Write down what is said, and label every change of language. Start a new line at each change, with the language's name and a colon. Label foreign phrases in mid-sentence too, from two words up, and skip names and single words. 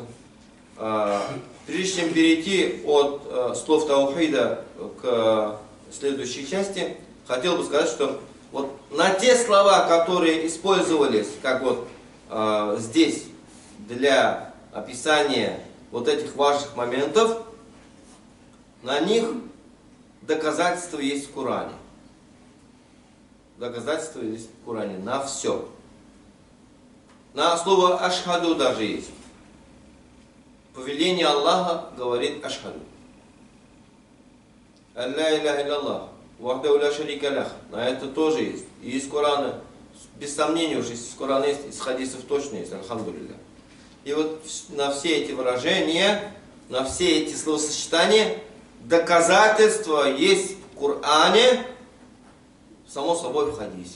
Russian: Прежде чем перейти от слов таухида к следующей части, хотел бы сказать, что вот на те слова, которые использовались, как вот здесь, для описания вот этих важных моментов, на них доказательства есть в Коране. Доказательства есть в Коране на все. На слово ашхаду даже есть. Повеление Аллаха говорит ашхаду.
Arabic: ألا إله إلا الله وحده لا شريك له.
Russian: На это тоже есть. И из Корана, без сомнения уже из Корана есть, из хадисов точно есть, альхамдулилля. И вот на все эти выражения, на все эти словосочетания, доказательства есть в Коране, само собой в хадисе.